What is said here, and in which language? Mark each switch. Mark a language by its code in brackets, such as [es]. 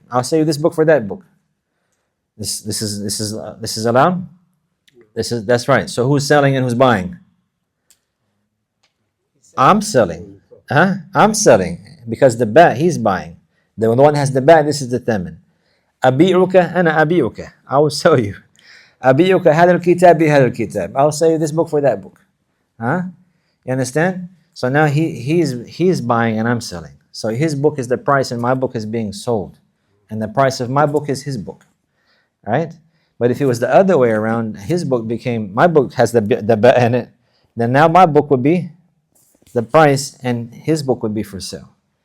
[en] I'll sell you this book for that book. This is allowed? That's right. So who's selling and who's buying? I'm selling. I'm selling because the ba, he's buying. The one has the ba, this is the thaman. [ar] أبيعك أنا أبيعك. [en] I will sell you. [ar] أبيعك هذا الكتاب بهذا الكتاب. [en] I'll sell you this book for that book. You understand? So now he's buying and I'm selling. So his book is the price and my book is being sold. And the price of my book is his book. Right? But if it was the other way around, his book became, my book has the ba in it, then now my book would be the price and his book would be for sale.